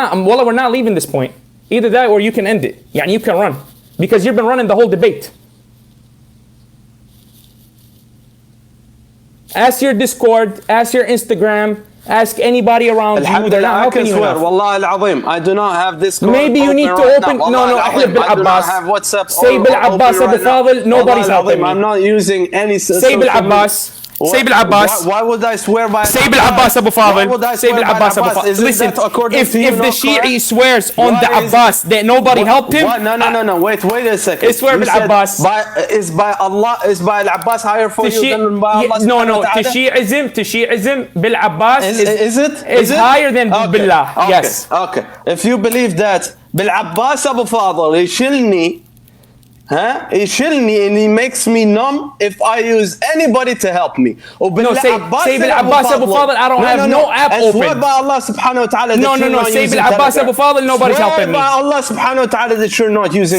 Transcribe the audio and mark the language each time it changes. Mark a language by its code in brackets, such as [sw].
[en] Wallah, we're not leaving this point. Either that or you can end it. يعني you can run because you've been running the whole debate. Ask your Discord, ask your Instagram, ask anybody around you. They're not helping you enough. [ar] والله العظيم, [en] I do not have Discord. Maybe you need to open. No, [ar] احلف بالعباس. [en] I have WhatsApp. Say [ar] بالعباس أبو فاضل. [en] Nobody's helping me. I'm not using any. Say [ar] بالعباس. [en] Say بالعباس. Why would I swear by? Say [ar] بالعباس أبو فاضل. Say بالعباس أبو فاضل. [en] Listen, if the Shi'i swears on the Abbas that nobody helped him. No. Wait a second. He swear [ar] بالعباس. [en] Is by Allah? Is by Al-Abbas higher for you than by Allah? No. Shi'ism [ar] بالعباس [en] is higher than [ar] بالله. [en] Yes. Okay. If you believe that [ar] بالعباس أبو فاضل يشيلني. يشيلني [en] and he makes me numb if I use anybody to help me. No, say [ar] بالعباس أبو فاضل. [en] I don't have no app open. Swear by Allah subhanahu wa ta'ala. No. Say [ar] بالعباس أبو فاضل. [en] Nobody's helping me. Swear by Allah subhanahu wa ta'ala that you're not using.